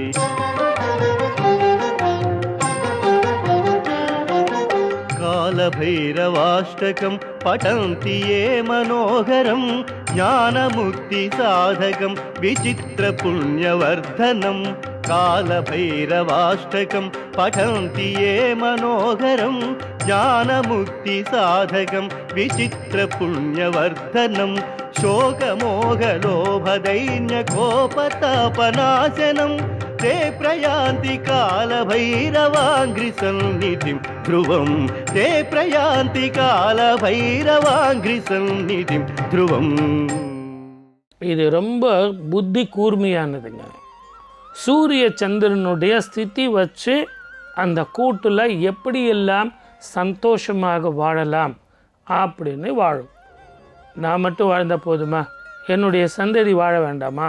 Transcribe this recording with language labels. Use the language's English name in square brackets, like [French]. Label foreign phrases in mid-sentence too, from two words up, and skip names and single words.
[Sanskrit] कालभैरवाष्टकं पठन्ति ये मनोहरं ज्ञानमुक्तिसाधकं विचित्रपुण्यवर्धनं कालभैरवाष्टकं पठन्ति ये मनोहरं ज्ञानमुक्तिसाधकं विचित्रपुण्यवर्धनं शोकमोहलोभदैन्यकोपतापनाशनं ते प्रयान्ति कालभैरवाङ्घ्रिसन्निधिं ध्रुवं ते प्रयान्ति कालभैरवाङ्घ्रिसन्निधिं ध्रुवं [Tamil] இது ரொம்ப புத்தி கூர்மையானதுங்க. சூரிய சந்திரனுடைய ஸ்திதி வச்சு அந்த கூட்டில் எப்படியெல்லாம் சந்தோஷமாக வாழலாம் அப்படின்னு வாழும். நான் மட்டும் வாழ்ந்த போதுமா? என்னுடைய சந்ததி வாழ வேண்டாமா?